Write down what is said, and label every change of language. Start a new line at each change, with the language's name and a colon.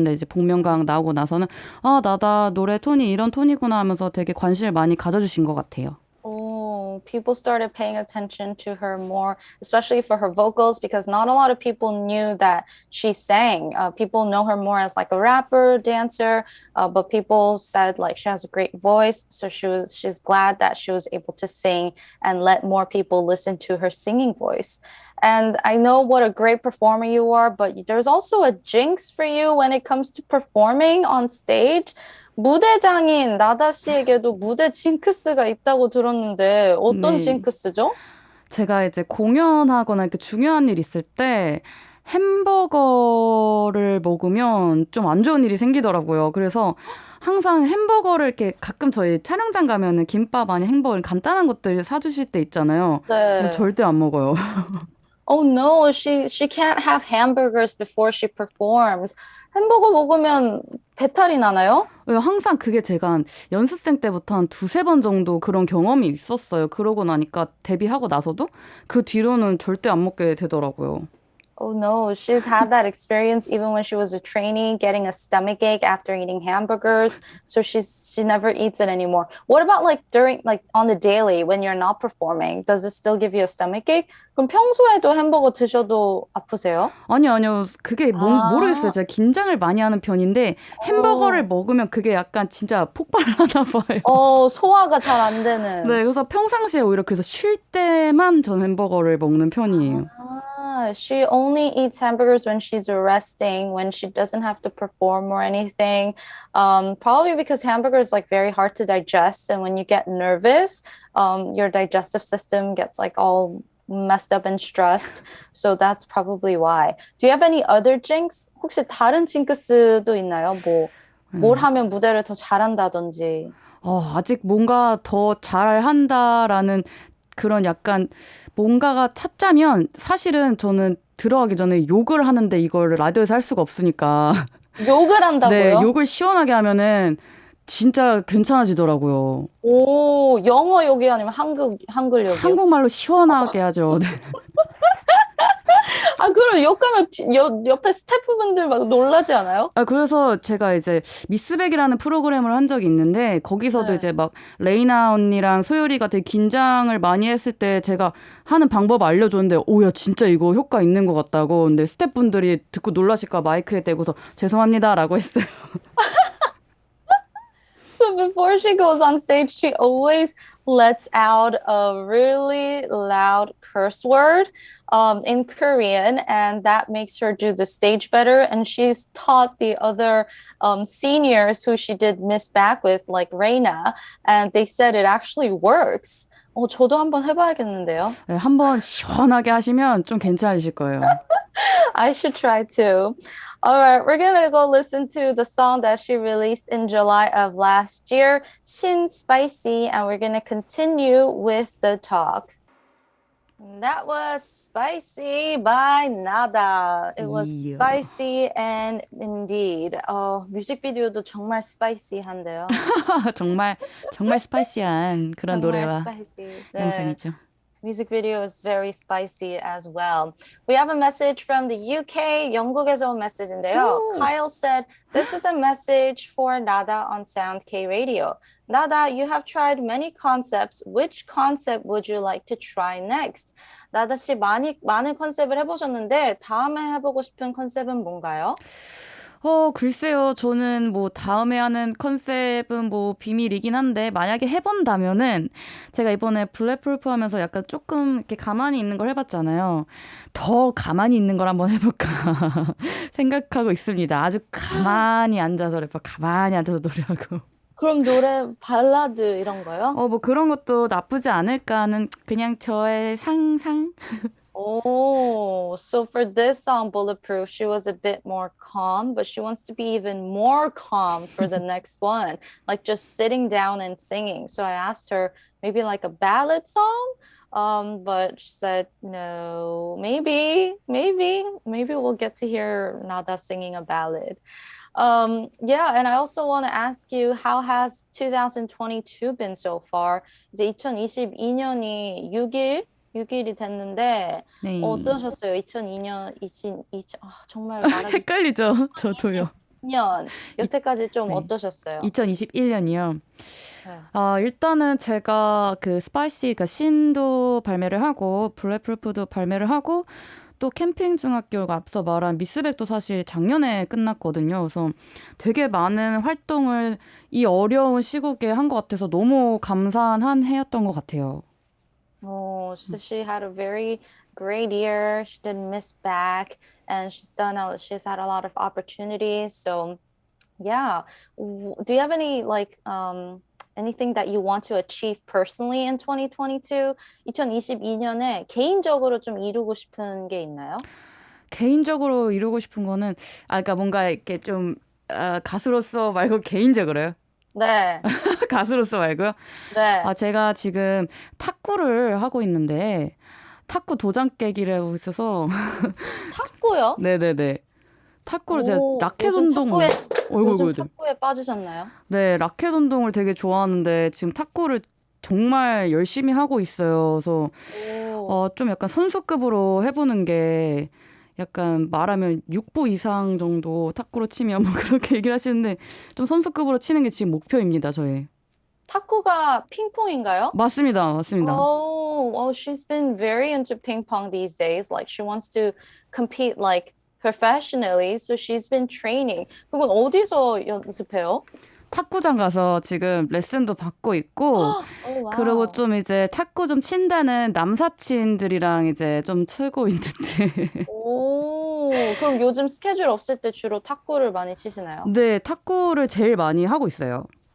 Korean: 근데 이제 복면가왕 나오고 나서는 아, 나다 노래 톤이 이런 톤이구나 하면서 되게 관심을 많이 가져주신 것 같아요.
English: Oh, people started paying attention to her more, especially for her vocals, because not a lot of people knew that she sang. People know her more as like a rapper, dancer, but people said like she has a great voice, so she's glad that she was able to sing and let more people listen to her singing voice. And I know what a great performer you are, but there's also a jinx for you when it comes to performing on stage.
Korean: 무대장인 나다 씨에게도 무대 징크스가 있다고 들었는데 어떤 네. 징크스죠? 제가 이제 공연하거나 이렇게 중요한 일 있을 때 햄버거를 먹으면 좀 안 좋은 일이 생기더라고요. 그래서 항상 햄버거를 이렇게 가끔 저희 촬영장 가면은 김밥 아니 햄버거 간단한 것들 사주실 때 있잖아요. 네. 절대 안 먹어요.
English: Oh no, she can't have hamburgers before she performs.
Korean: 햄버거 먹으면 배탈이 나나요? 항상 그게 제가 한 연습생 때부터 한 두세 번 정도 그런 경험이 있었어요. 그러고 나니까 데뷔하고 나서도 그 뒤로는 절대 안 먹게 되더라고요.
English: Oh no, she's had that experience even when she was a trainee, getting a stomach ache after eating hamburgers. So she never eats it anymore. What about like during like on the daily when you're not performing? Does it still give you a stomach ache?
Korean: 그럼 평소에도 햄버거 드셔도 아프세요? 아니요. 그게 모르겠어요. 아, 제가 긴장을 많이 하는 편인데 햄버거를 어, 먹으면 그게 약간 진짜 폭발을 하나 봐요. 소화가 잘 안 되는. 네, 그래서 평상시에 오히려 그래서 쉴 때만 전 햄버거를 먹는 편이에요. She only eats hamburgers when she's resting, when she doesn't have to perform or anything. Probably because hamburger is like very hard to digest, and when you get nervous, your digestive system gets like all messed up and stressed. So that's probably why. Do you have any other jinx? 혹시 다른 징크스도 있나요? 뭘 하면 무대를 더 잘한다든지. 아직 뭔가 더 잘한다라는 그런 약간 뭔가가 찾자면 사실은 저는 들어가기 전에 욕을 하는데 이걸 라디오에서 할 수가 없으니까 욕을 네, 한다고요? 욕을 시원하게 하면은 진짜 괜찮아지더라고요. 오, 영어 욕이 아니면 한글 욕이요? 한국말로 시원하게 하죠. 네. 그럼 욕하면 옆에 스태프분들 막 놀라지 않아요? 그래서 제가 이제 미스백이라는 프로그램을 한 적이 있는데 거기서도 네. 이제 막 레이나 언니랑 소율이가 되게 긴장을 많이 했을 때 제가 하는 방법 알려줬는데 야 진짜 이거 효과 있는 것 같다고. 근데 스태프분들이 듣고 놀라실까 마이크에 대고서 죄송합니다라고 했어요.
English: So before she goes on stage, she always lets out a really loud curse word in Korean, and that makes her do the stage better. And she's taught the other seniors who she did Miss Back with, like Reina, and they said it actually works.
Korean: 저도 한번 해봐야겠는데요. 네, 한번 시원하게 하시면 좀 괜찮으실 거예요.
English: I should try too. All right, we're gonna go listen to the song that she released in July of last year, Shin Spicy, and we're gonna continue with the talk. That was Spicy by Nada. It was
Korean: 이요.
English: spicy and indeed.
Korean: 뮤직비디오도 정말 spicy한데요. 정말 정말 스파이시한 그런 정말 노래와 spicy. 네. 영상이죠.
English: Music video is very spicy as well. We have a message from the UK.
Korean: 영국에서 온 메시지인데요. 오.
English: Kyle said, this is a message for Nada on Sound K Radio. Nada, you have tried many concepts. Which concept would you like to try next?
Korean: 나다 씨 많은 컨셉을 해보셨는데 다음에 해보고 싶은 컨셉은 뭔가요? 글쎄요. 저는 뭐 다음에 하는 컨셉은 뭐 비밀이긴 한데 만약에 해본다면은 제가 이번에 블랙풀프 하면서 약간 조금 이렇게 가만히 있는 걸 해봤잖아요. 더 가만히 있는 걸 한번 해볼까 생각하고 있습니다. 아주 가만히 앉아서 래퍼 가만히 앉아서 노래하고. 그럼 노래 발라드 이런 거요? 뭐 그런 것도 나쁘지 않을까 하는 그냥 저의 상상?
English: Oh, so for this song, Bulletproof, she was a bit more calm, but she wants to be even more calm for the next one, like just sitting down and singing. So I asked her maybe like a ballad song, but she said no, maybe we'll get to hear Nada singing a ballad. Yeah, and I also want to ask you, how has 2022 been so far?
Korean: 이제 2022년이 6일이 됐는데 네. 어떠셨어요? 2002년, 정말 말하기 헷갈리죠? 저도요. 2년 여태까지 좀 네. 어떠셨어요? 2021년이요. 네. 일단은 제가 그 스파이시, 그 신도 발매를 하고 블랙풀프도 발매를 하고 또 캠핑 중학교가 앞서 말한 미스백도 사실 작년에 끝났거든요. 그래서 되게 많은 활동을 이 어려운 시국에 한 것 같아서 너무 감사한 한 해였던 것 같아요.
English: Oh, so she had a very great year. She didn't miss back, and she's had a lot of opportunities. So, yeah. Do you have any like anything that you want to achieve personally in 2022?
Korean: 2022년에 개인적으로 좀 이루고 싶은 게 있나요? 개인적으로 이루고 싶은 거는 그러니까 뭔가 이렇게 좀 가수로서 말고 개인적으로요. 네, 가수로서 말고요. 네. 제가 지금 탁구를 하고 있는데 탁구 도장 깨기를 하고 있어서 탁구요? 네네네. 탁구를 제가 라켓 요즘 운동을 요즘 어이구 탁구에 빠지셨나요? 네, 라켓 운동을 되게 좋아하는데 지금 탁구를 정말 열심히 하고 있어요. 그래서 오, 좀 약간 선수급으로 해보는 게 약간 말하면 6부 이상 정도 탁구로 치면 뭐 그렇게 얘기를 하시는데 좀 선수급으로 치는 게 지금 목표입니다, 저의. 탁구가 핑퐁인가요? 맞습니다, 맞습니다.
English: She's been very into ping pong these days. Like she wants to compete like professionally, so she's been training.
Korean: 그건 어디서 연습해요? 탁구장 가서 지금 레슨도 받고 있고, 오, 그리고 와우. 좀 이제 탁구 좀 친다는 남사친들이랑 이제 좀 치고 있는데. 오, 그럼 요즘 스케줄 없을 때 주로 탁구를 많이 치시나요? 네, 탁구를 제일 많이 하고 있어요.